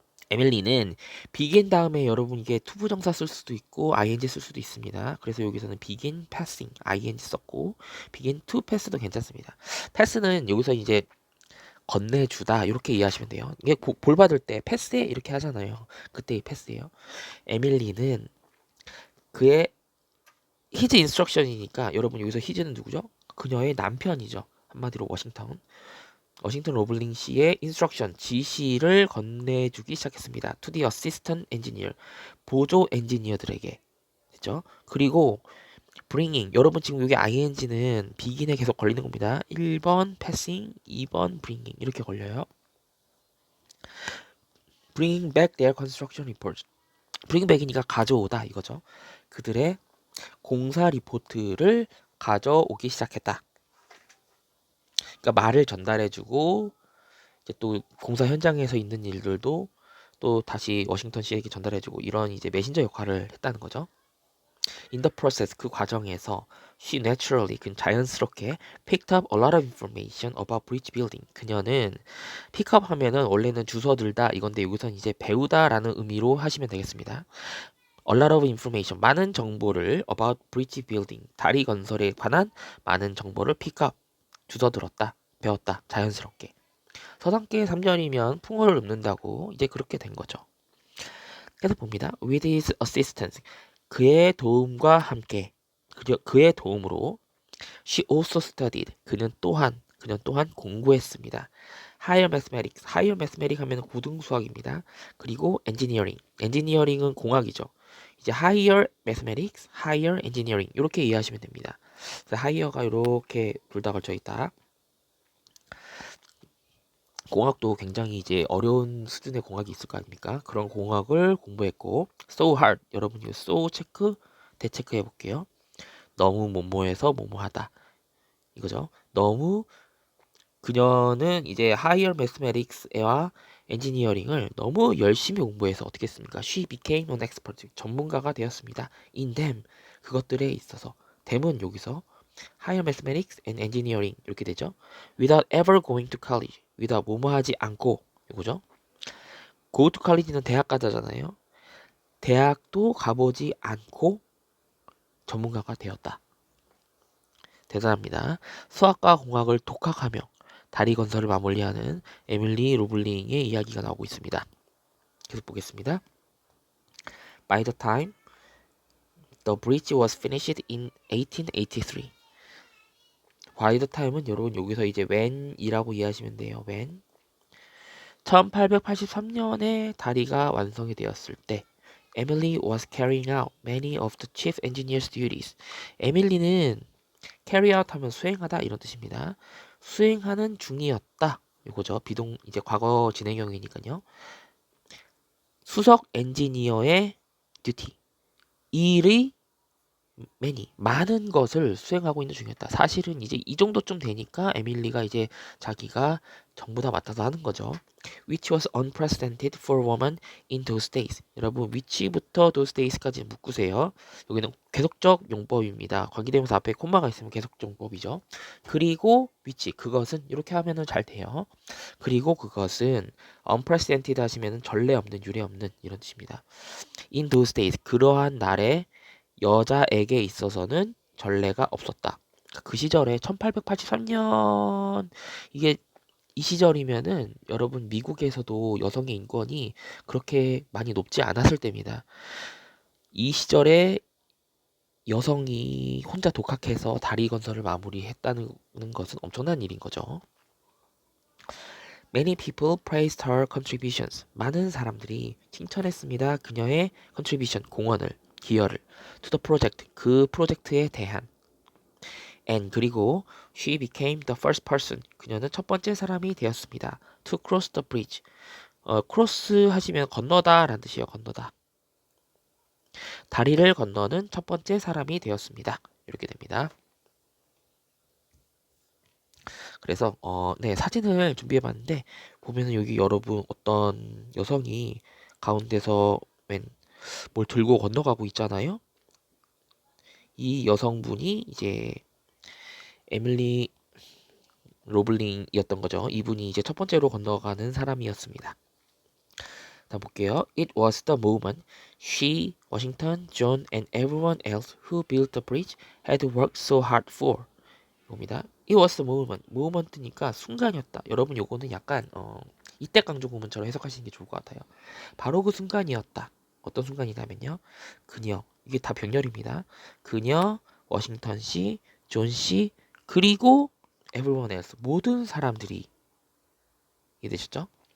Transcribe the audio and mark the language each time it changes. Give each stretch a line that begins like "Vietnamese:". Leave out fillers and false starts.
Korean: 에밀리는 begin 다음에 여러분 이게 투부정사 쓸 수도 있고 ing 쓸 수도 있습니다. 그래서 여기서는 begin passing ing 썼고 begin to pass도 괜찮습니다. pass는 여기서 이제 건네주다 이렇게 이해하시면 돼요. 이게 볼 받을 때 패스해 이렇게 하잖아요. 그때 이 패스예요. 에밀리는 그의 his instruction이니까 여러분 여기서 his는 누구죠? 그녀의 남편이죠. 한마디로 워싱턴 로블링 씨의 instruction 지시를 건네주기 시작했습니다.
English: To the assistant engineer
Korean: 보조 엔지니어들에게 됐죠? 그리고 bringing 여러분 지금 여기 ing는 begin에 계속 걸리는 겁니다. 1번 passing, 2번 bringing 이렇게 걸려요.
English: bringing back their construction reports.
Korean: bring back이니까 가져오다 이거죠. 그들의 공사 리포트를 가져오기 시작했다. 그러니까 말을 전달해주고 이제 또 공사 현장에서 있는 일들도 또 다시 워싱턴 씨에게 전달해주고 이런 이제 메신저 역할을 했다는 거죠.
English: In the process,
Korean: 그 과정에서
English: she naturally,
Korean: 그 자연스럽게
English: picked up a lot of information about bridge building.
Korean: 그녀는 pick up 하면은 원래는 주워 들다 이건데 여기서는 이제 배우다라는 의미로 하시면 되겠습니다.
English: A lot of information,
Korean: 많은 정보를
English: about bridge building,
Korean: 다리 건설에 관한 많은 정보를 pick up, 주워 들었다, 배웠다, 자연스럽게. 서당계 3년이면 풍어를 읊는다고 이제 그렇게 된 거죠. 계속 봅니다.
English: With his assistance,
Korean: 그의 도움과 함께, 그의 도움으로
English: she also studied,
Korean: 그는 또한 공부했습니다.
English: Higher mathematics, higher mathematics
Korean: 하면 고등수학입니다. 그리고 engineering, engineering은 공학이죠. 이제 higher mathematics, higher engineering 이렇게 이해하시면 됩니다. 그래서 higher가 이렇게 둘 다 걸쳐 있다. 공학도 굉장히 이제 어려운 수준의 공학이 있을 거 아닙니까? 그런 공학을 공부했고
English: so hard,
Korean: 여러분이 so 체크 대체크해 볼게요. 너무 뭐뭐해서 뭐뭐하다 이거죠. 너무 그녀는 이제 higher mathematics와 engineering을 너무 열심히 공부해서 어떻게 했습니까?
English: She became an expert,
Korean: 전문가가 되었습니다.
English: In them,
Korean: 그것들에 있어서. them은 여기서
English: higher mathematics and engineering
Korean: 이렇게 되죠.
English: Without ever going to college, without
Korean: 뭐뭐하지 않고 이거죠. Go to college는 대학 가자잖아요. 대학도 가보지 않고 전문가가 되었다. 대단합니다. 수학과 공학을 독학하며 다리 건설을 마무리하는 에밀리 로블링의 이야기가 나오고 있습니다. 계속 보겠습니다.
English: By the time the bridge was finished in 1883.
Korean: By the time은 여러분 여기서 이제 when이라고 이해하시면 돼요.
English: when
Korean: 1883년에 다리가 완성이 되었을 때
English: Emily was carrying out many of the chief engineer's duties.
Korean: 에밀리는 carry out 하면 수행하다 이런 뜻입니다. 수행하는 중이었다. 이거죠. 비동 이제 과거 진행형이니까요. 수석 엔지니어의 듀티. 일의 많은 것을 수행하고 있는 중이었다. 사실은 이제 이 정도쯤 되니까 에밀리가 이제 자기가 전부 다 맡아서 하는 거죠.
English: Which was unprecedented for a woman in those days.
Korean: 여러분 which부터 those days까지 묶으세요. 여기는 계속적 용법입니다. 관계대명사 앞에 콤마가 있으면 계속적 용법이죠. 그리고 which, 그것은 이렇게 하면은 잘 돼요. 그리고 그것은 unprecedented 하시면은 전례 없는 유례 없는 이런 뜻입니다.
English: In those days,
Korean: 그러한 날에 여자에게 있어서는 전례가 없었다. 그 시절에 1883년 이게 이 시절이면은 여러분 미국에서도 여성의 인권이 그렇게 많이 높지 않았을 때입니다. 이 시절에 여성이 혼자 독학해서 다리 건설을 마무리했다는 것은 엄청난 일인 거죠.
English: Many people praised her contributions.
Korean: 많은 사람들이 칭찬했습니다.
English: 그녀의 contribution,
Korean: 공헌을, 기여를
English: to the project,
Korean: 그 프로젝트에 대한
English: and 그리고 she became the first person.
Korean: 그녀는 첫 번째 사람이 되었습니다.
English: To cross the bridge.
Korean: cross 하시면 건너다 라는 뜻이에요. 건너다. 다리를 건너는 첫 번째 사람이 되었습니다. 이렇게 됩니다. 그래서 네, 사진을 준비해 봤는데 보면은 여기 여러분 어떤 여성이 가운데서 뭘 들고 건너가고 있잖아요. 이 여성분이 이제 에밀리 로블링이었던 거죠. 이분이 이제 첫 번째로 건너가는 사람이었습니다. 자, 볼게요.
English: It was the moment she, Washington, John, and everyone else who built the bridge had worked so hard for. 봅니다. It was the moment.
Korean: moment니까 순간이었다. 여러분 요거는 약간 이때 강조 구문처럼 해석하시는 게 좋을 것 같아요. 바로 그 순간이었다. 어떤 순간이냐면요. 그녀, 이게 다 병렬입니다. 그녀, 워싱턴 씨, 존 씨, 그리고 everyone else, 모든 사람들이 이해되셨죠?